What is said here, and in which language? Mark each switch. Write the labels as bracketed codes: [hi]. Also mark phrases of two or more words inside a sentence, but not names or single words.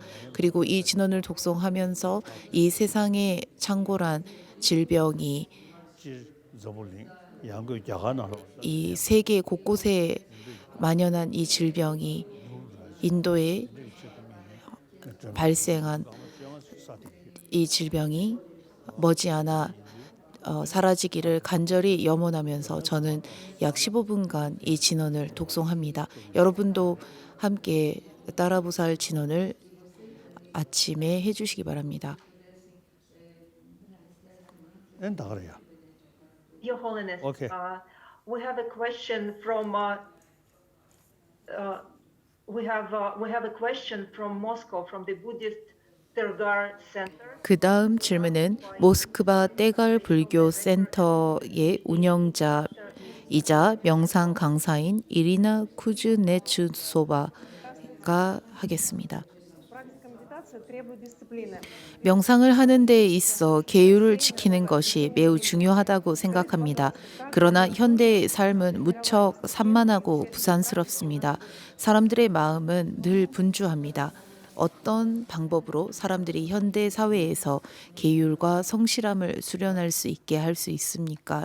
[ko] 그리고 이 진언을 독송하면서 이 세상에 창궐한 질병이 이 세계 곳곳에 만연한 이 질병이 인도에 발생한 이 질병이 머지않아 사라지기를 간절히 염원하면서 저는 약 15분간 이 진언을 독송합니다. 여러분도 함께 따라보살 진언을 아침에 해주시기 바랍니다. [en] Your Holiness, Okay. we have a question from we have a question from Moscow, from the Buddhist Tergar Center. [ko] 그 다음 질문은 모스크바 떼갈 불교 센터의 운영자이자 명상 강사인 이리나 쿠즈네츠소바가 하겠습니다. [ru] Практика медитации требует дисциплины. [ko] 명상을 하는 데 있어 계율을 지키는 것이 매우 중요하다고 생각합니다. 그러나 현대의 삶은 무척 산만하고 부산스럽습니다. 사람들의 마음은 늘 분주합니다. 어떤 방법으로 사람들이 현대 사회에서 계율과 성실함을 수련할 수 있게 할 수 있습니까?